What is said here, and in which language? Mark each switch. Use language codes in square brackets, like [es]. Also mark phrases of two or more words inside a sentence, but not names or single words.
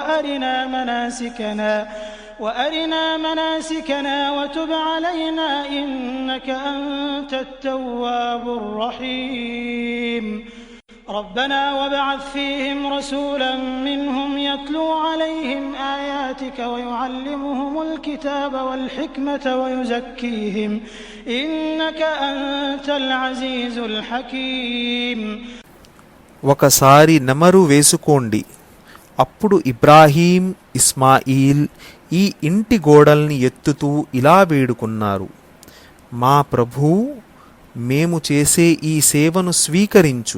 [ar] وَأَرِنَا مَنَاسِكَنَا وَتُبْ عَلَيْنَا إِنَّكَ أَنْتَ التَّوَّابُ الرَّحِيمُ رَبَّنَا وَابْعَثْ فِيهِمْ رَسُولًا مِّنْهُمْ يَتْلُو عَلَيْهِمْ آيَاتِكَ وَيُعَلِّمُهُمُ الْكِتَابَ وَالْحِكْمَةَ وَيُزَكِّيهِمْ إِنَّكَ أَنْتَ الْعَزِيزُ الْحَكِيمُ. [te] ఒకసారి నెమరు వేసుకోండి. అప్పుడు ఇబ్రాహీం, ఇస్మాయిల్ ఈ ఇంటి గోడల్ని ఎత్తుతూ ఇలా వేడుకున్నారు, మా ప్రభూ, మేము చేసే ఈ సేవను స్వీకరించు.